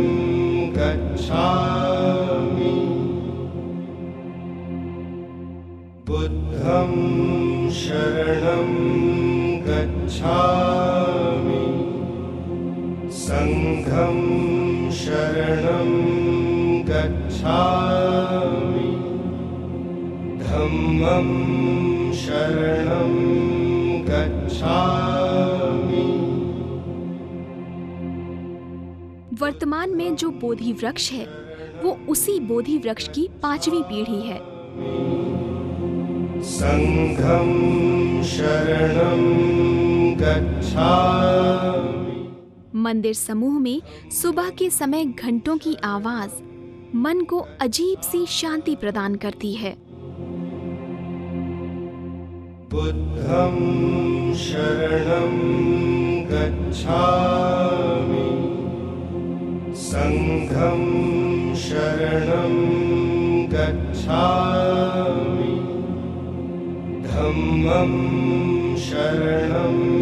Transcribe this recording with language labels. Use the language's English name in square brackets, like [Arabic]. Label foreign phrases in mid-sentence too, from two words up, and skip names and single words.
[Pali] गच्छामि बुद्धं शरणं गच्छामि संघं शरणं गच्छामि धम्मं शरणं गच्छामि। [Hindi] वर्तमान में जो बोधि वृक्ष है वो उसी बोधि वृक्ष की 5वीं पीढ़ी है। [Pali] संघं शरणं गच्छामि [Hindi] मंदिर समूह में सुबह के समय घंटों की आवाज मन को अजीब सी शांति प्रदान करती है। [Pali] बुद्धं शरणं गच्छामि संघं शरणं गच्छामि धम्मं शरणं